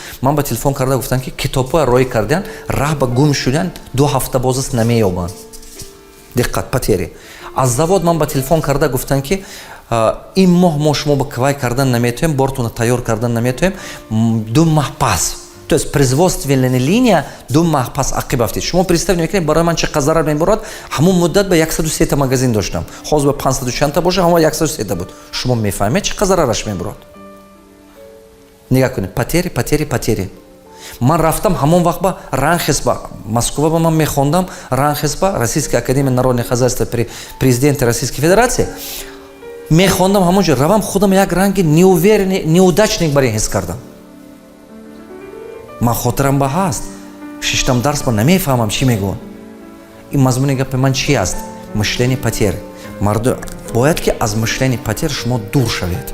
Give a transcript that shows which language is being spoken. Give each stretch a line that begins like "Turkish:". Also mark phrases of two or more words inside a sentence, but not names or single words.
Tajik: Ман ба телефон карда гуфтам ки китобҳои роӣ кардан, раҳ ба гум шудан 2 ҳафта бозас намеёбанд. Диққат, потери. Аз завод ман ба телефон карда гуфтам ки ин моҳ шумо ба квай кардан наметавем, бортуна тайёр кардан наметавем, 2 маҳ пас.
Russian: То есть производственная линия
Tajik: 2 маҳ пас ақиб афтед. Шумо представьте мекунед барои ман чӣ зарар меборад. Ҳамон муддат ба 103 магазин доштам. Ҳозир ба 500 чанта боша, ҳама 103 буд. Шумо мефаҳмед чӣ зарараш меборад? Нигоҳ кунед, потери. Ман рафтам ҳамон вақт ба Ранхесба, Москва ба ман мехондам, Ранхесба,
Russian: Российская академия народных хозяйств при президенте Российской Федерации.
Tajik: Мехондам ҳамонҷо, равам худам як ранги
Russian: неуверенный, неудачник
Tajik: барин ҳис кардам. Ман хотирам ба ҳаст. 6-ум дарс ба намефаҳмам чӣ мегӯяд. Ин мазмуни гапи ман чи аст? Мишлени потер. Мардум бояд ки аз мишлени потер шумо дур шавед.